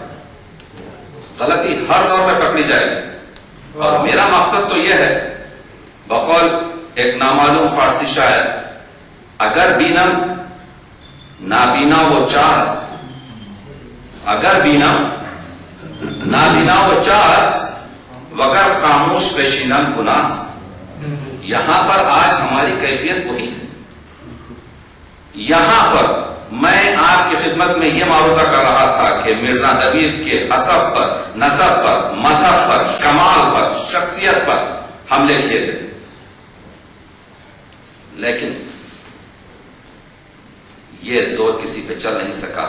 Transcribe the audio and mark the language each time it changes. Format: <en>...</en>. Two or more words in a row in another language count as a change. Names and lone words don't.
<ur>غلطی ہر دور میں پکڑی جائے گی، اور میرا مقصد تو یہ ہے، بقول ایک نامعلوم فارسی شاعر،</ur> <fa>اگر بینم نابینا وہ چاہست، اگر بینم نابینا وہ چاہست وگر خاموش بشینم گناہست.</fa> <ur>یہاں پر آج ہماری کیفیت وہی ہے. یہاں پر میں آپ کی خدمت میں یہ معروضہ کر رہا تھا کہ مرزا دبیر کے حسب پر، نسب پر، مذہب پر، کمال پر، شخصیت پر حملے کیے گئے، لیکن یہ زور کسی پہ چل نہیں سکا.</ur>